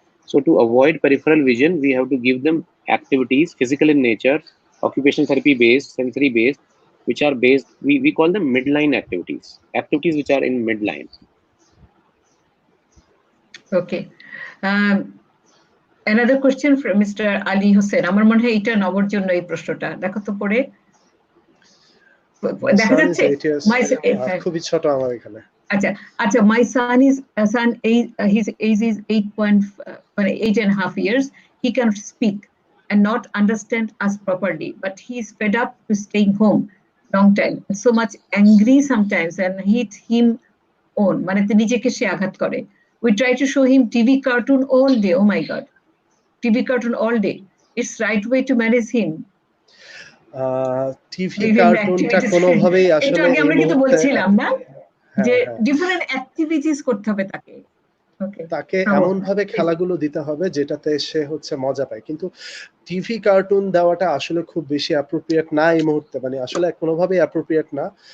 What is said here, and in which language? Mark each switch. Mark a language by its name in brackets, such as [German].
[English] So to avoid peripheral vision, we have to give them activities, physical in nature, occupational therapy based, sensory based, which are based, we call them midline activities, activities which are in midline. Okay. Another question from Mr. Ali Hussain. [Bangla] আমার মনে হয় এটা নবর জন্য এই প্রশ্নটা দেখো তো পড়ে দেখা যাচ্ছে খুবই ছোট আমার এখানে আচ্ছা আচ্ছা [English] my son his age is 8.5 years. He can speak and not understand us properly, but he is fed up to staying home long time, so much angry sometimes and hit him on [Bangla] মানে নিজেকে সে আঘাত করে. [English] We try to show him TV cartoon all day. Oh my god, TV cartoon all day. It's right way to manage him. [Bangla] TV কার্টুনটা কোনোভাবেই আসলে এটা আগে আমরা কিন্তু বলছিলাম না যে ডিফারেন্ট অ্যাক্টিভিটিস করতে হবে তাকে। তাকে এমন ভাবে খেলাগুলো দিতে হবে যেটাতে সে হচ্ছে মজা পায়, কিন্তু টিভি কার্টুন দেওয়াটা আসলে খুব বেশি অ্যাপ্রোপ্রিয়েট না এই মুহূর্তে, মানে আসলে কোনোভাবেই অ্যাপ্রোপ্রিয়েট না।